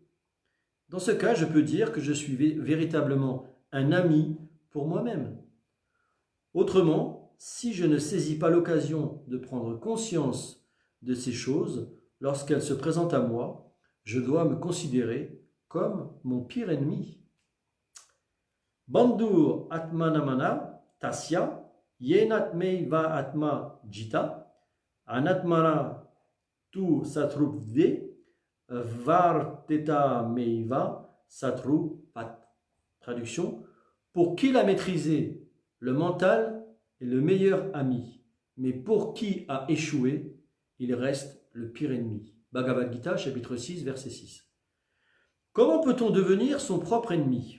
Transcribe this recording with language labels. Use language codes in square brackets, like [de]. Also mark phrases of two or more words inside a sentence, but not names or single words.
[fr] Dans ce cas, je peux dire que je suis véritablement un ami pour moi-même. Autrement, si je ne saisis pas l'occasion de prendre conscience de ces choses lorsqu'elles se présentent à moi, je dois me considérer comme mon pire ennemi. [sa] Bandur atmanamana tasya yenatmeiva atma jita anatmana tu satrupde varteta meiva satrupat. [fr] Traduction: pour qui l'a maîtrisé, le mental est le meilleur ami, mais pour qui a échoué, il reste le pire ennemi. Bhagavad Gita, chapitre 6, verset 6. Comment peut-on devenir son propre ennemi?